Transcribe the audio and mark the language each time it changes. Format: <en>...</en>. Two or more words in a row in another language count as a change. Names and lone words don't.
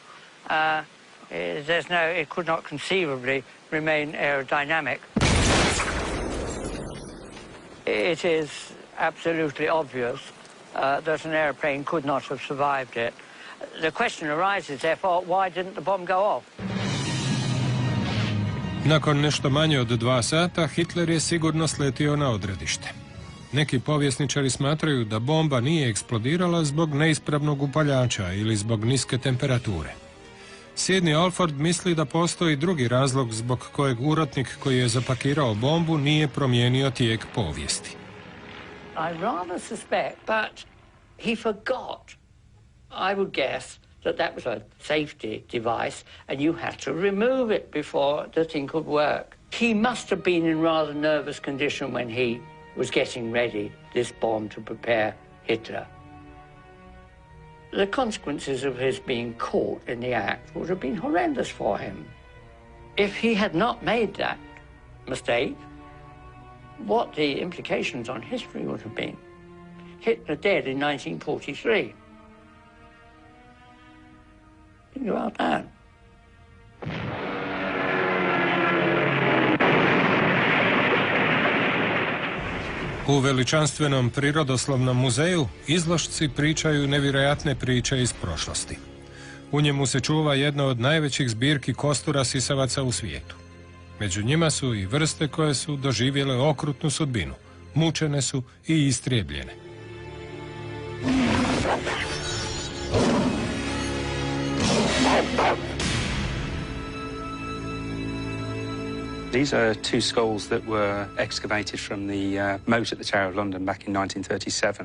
<en>It could not conceivably remain aerodynamic. It is absolutely obvious that an airplane could not have survived it. The question arises, therefore, why didn't the bomb go off?</en> <hr>Nakon nešto manje od 2 sata, Hitler je sigurno sletio na odredište. Neki povjesničari smatraju da bomba nije eksplodirala zbog neispravnog upaljača ili zbog niske temperature. Sidney Alford misli da postoji drugi razlog zbog kojeg urotnik koji je zapakirao bombu nije promijenio tijek povijesti.</hr> <en>I rather suspect, but he forgot. I would guess that was a safety device and you had to remove it before the thing could work. He must have been in rather nervous condition when he was getting ready this bomb to prepare Hitler. The consequences of his being caught in the act would have been horrendous for him. If he had not made that mistake, what the implications on history would have been. Hitler dead in 1943. Think about that.</en> <hr>U veličanstvenom prirodoslovnom muzeju izložci pričaju nevjerojatne priče iz prošlosti. U njemu se čuva jedna od najvećih zbirki kostura sisavaca u svijetu. Među njima su i vrste koje su doživjele okrutnu sudbinu, mučene su i istrijebljene.</hr> <en>These are 2 skulls that were excavated from the moat at the Tower of London back in 1937.</en>